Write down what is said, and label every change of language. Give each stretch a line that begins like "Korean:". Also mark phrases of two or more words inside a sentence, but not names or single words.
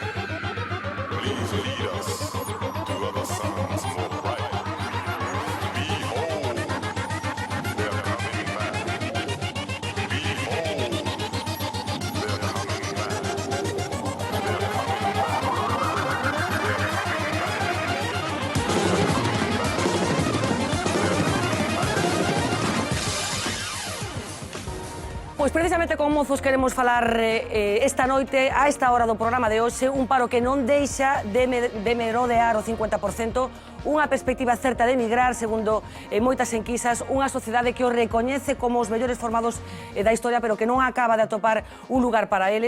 English: Please lead us to other suns more bright. Behold, they're coming back. Behold, they're coming back. They're coming back. They're coming
Galician: Pois precisamente con mozos queremos falar esta noite, a esta hora do programa de hoxe, un paro que non deixa de merodear o 50%, unha perspectiva certa de emigrar, segundo moitas enquisas, unha sociedade que o recoñece como os mellores formados da historia, pero que non acaba de atopar un lugar para eles.